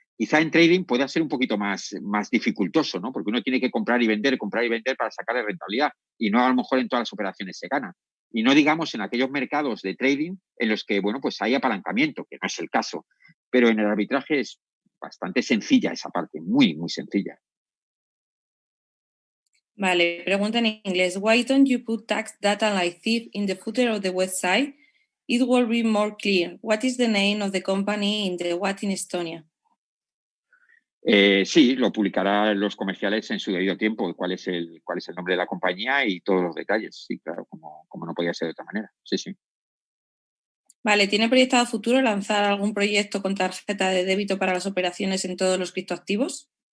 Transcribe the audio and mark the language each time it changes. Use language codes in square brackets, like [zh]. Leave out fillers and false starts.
[es] Quizá en trading pueda ser un poquito más dificultoso, ¿no? Porque uno tiene que comprar y vender para sacarle rentabilidad y no a lo mejor en todas las operaciones se gana. Y no digamos en aquellos mercados de trading en los que, bueno, pues hay apalancamiento, que no es el caso. Pero en el arbitraje es bastante sencilla esa parte, muy, muy sencilla. Vale, pregunta en inglés. [en] Why don't you put tax data like thief in the footer of the website? It will be more clear. What is the name of the company in the What in Estonia? [es] Sí, lo publicará los comerciales en su debido tiempo, cuál es el nombre de la compañía y todos los detalles. Sí, claro, como no podía ser de otra manera. Sí, sí. Vale, ¿tiene proyectado a futuro lanzar algún proyecto con tarjeta de débito para las operaciones en todos los criptoactivos?